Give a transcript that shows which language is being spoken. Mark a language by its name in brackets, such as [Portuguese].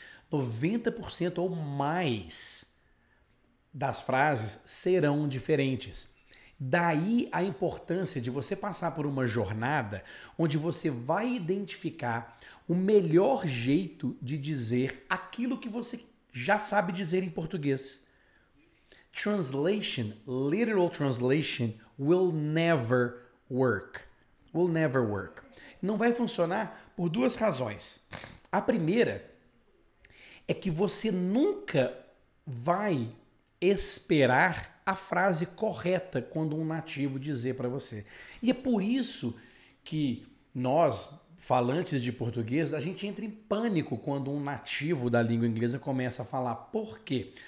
[Portuguese] 90% ou mais das frases serão diferentes. Daí a importância de você passar por uma jornada onde você vai identificar o melhor jeito de dizer aquilo que você já sabe dizer em português. [English] Translation, literal translation, will never work. Will never work. [Portuguese] Não vai funcionar por 2 razões. A primeira é que você nunca vai esperar a frase correta quando um nativo dizer para você. E é por isso que nós, falantes de português, a gente entra em pânico quando um nativo da língua inglesa começa a falar. Por quê?